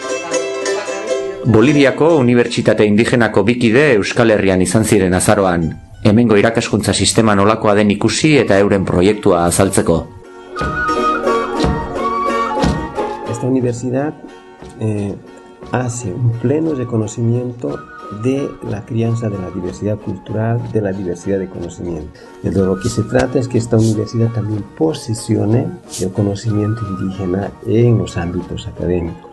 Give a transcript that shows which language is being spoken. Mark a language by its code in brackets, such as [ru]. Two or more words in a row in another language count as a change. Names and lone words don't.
[eu] Boliviako Unibertsitate Indigenako bikide Euskal Herrian izan ziren azaroan. hemengo irakaskuntza sistema nolakoa den ikusi eta euren proiektua azaltzeko. [es] Esta universidad hace un pleno reconocimiento de la crianza de la diversidad cultural, de la diversidad de conocimiento. De lo que se trata es que esta universidad también posicione el conocimiento indígena en los ámbitos académicos.